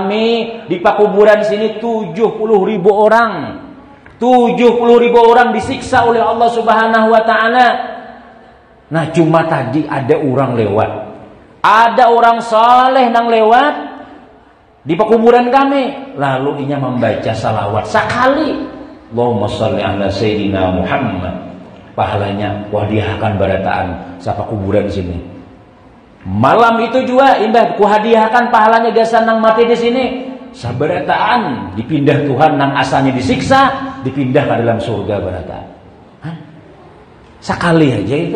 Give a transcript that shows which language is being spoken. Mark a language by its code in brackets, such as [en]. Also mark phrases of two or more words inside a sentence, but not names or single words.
[bjn] Kami di pakuburan sini 70.000 orang. 70.000 orang disiksa oleh Allah [ar] سبحانه وتعالى. [bjn] Nah, cuma tadi ada orang lewat. Ada orang saleh nang lewat di pekuburan kami, lalu inya membaca salawat sekali. [ar] اللهم صل على سيدنا محمد. [bjn] Pahalanya wahdiahkan barataan siapa kuburan sini. Malam itu juga imbah kuhadiahkan pahalanya gasan nang mati di sini. Sabarataan dipindah Tuhan nang asalnya disiksa, dipindah ke dalam surga barataan. Sekali aja itu.